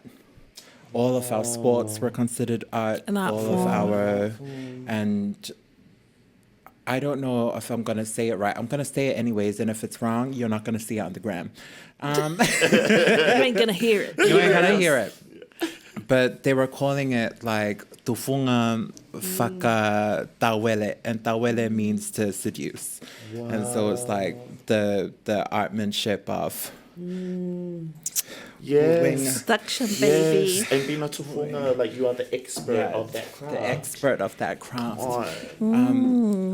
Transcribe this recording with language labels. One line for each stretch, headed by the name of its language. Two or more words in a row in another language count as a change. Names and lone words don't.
English: All of our sports were considered art. An art all form. of our, and I don't know if I'm going to say it right. I'm going to say it anyways, and if it's wrong, you're not going to see it on the gram. You ain't going to hear it. You ain't gonna hear it. But they were calling it like
Tongan: tufunga whaka tawele,
English: and tawele means to seduce. Wow. And so it's like the artmanship of Yes. Seduction, baby. Yes. And being a tufunga, like you are the expert of that craft. the expert of that craft. Oh.